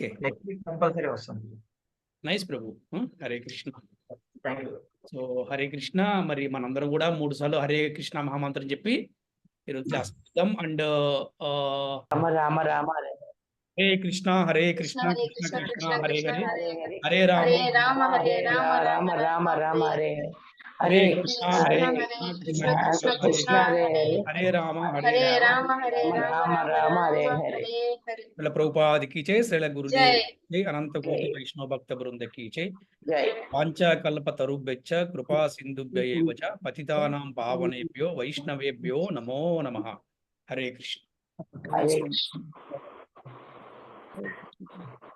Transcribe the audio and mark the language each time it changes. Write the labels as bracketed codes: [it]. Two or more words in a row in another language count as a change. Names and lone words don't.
[en] next week compulsory వస్తాను. [te] నైస్ ప్రభు. హరే కృష్ణ. [en] thank you. [te] సో హరే కృష్ణ. మరి మనందరం కూడా 3 సార్లు హరే కృష్ణ మహామంత్రం చెప్పి ఈరోజు క్లాస్ చేద్దాం. అండ్ [sa] రామ రామ రామ హరే కృష్ణ హరే కృష్ణ హరే కృష్ణ కృష్ణ కృష్ణ కృష్ణ హరే కృష్ణ హరే, హరే హరే, హరే రామ హరే రామ హరే రామ రామ రామ రామ హరే హరే హరే కృష్ణ కృష్ణ హరే హరే కృష్ణ కృష్ణ కృష్ణ కృష్ణ కృష్ణ కృష్ణ హరే హరే హరే, హరే, హరే రామ హరే రామ హరే రామ రామ రామ హరే రామ హరే. హరే హరే. [te] శ్రీల ప్రభుపాదికి జై, శ్రీల గురుదేవ్ జై జై, అనంత కోటి వైష్ణవ భక్త బృందకి జై. జై [sa] వాంఛాకల్పతరుభ్యశ్చ కృపా సింధుభ్యైవ చ పతితానాం పావనేభ్యో వైష్ణవేభ్యో నమో నమః. [te] హరే కృష్ణ. హరే కృష్ణ.